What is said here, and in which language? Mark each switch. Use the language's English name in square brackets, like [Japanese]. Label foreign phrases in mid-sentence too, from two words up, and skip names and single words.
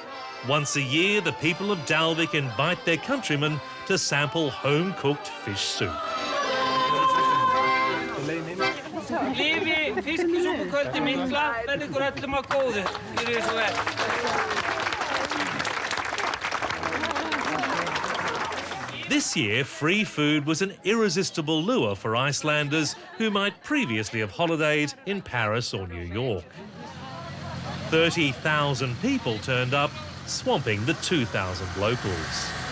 [English] Once a year, the people of Dalvik invite their countrymen to sample home-cooked fish soup. [Icelandic] Lifi fiskisúpukvöldi mikla, verði ykkur öllum að góðu. Gjörið svo vel. [English] This year, free food was an irresistible lure for Icelanders who might previously have holidayed in Paris or New York. 30,000 people turned up, swamping the 2,000 locals.